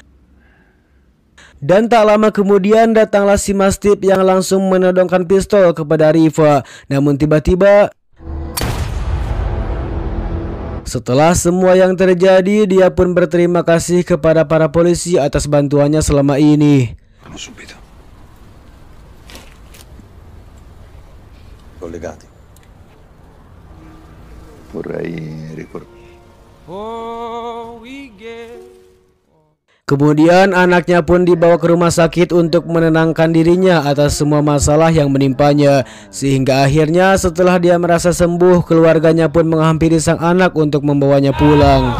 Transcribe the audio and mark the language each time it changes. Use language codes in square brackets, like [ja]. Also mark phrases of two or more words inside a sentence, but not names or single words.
[id] Dan tak lama kemudian datanglah si Mastip yang langsung menodongkan pistol kepada Riva. Namun tiba-tiba, setelah semua yang terjadi, dia pun berterima kasih kepada para polisi atas bantuannya selama ini. [it] Subito. Collegati. Vorrei ricordare. [id] Kemudian anaknya pun dibawa ke rumah sakit untuk menenangkan dirinya atas semua masalah yang menimpanya. Sehingga akhirnya setelah dia merasa sembuh, keluarganya pun menghampiri sang anak untuk membawanya pulang.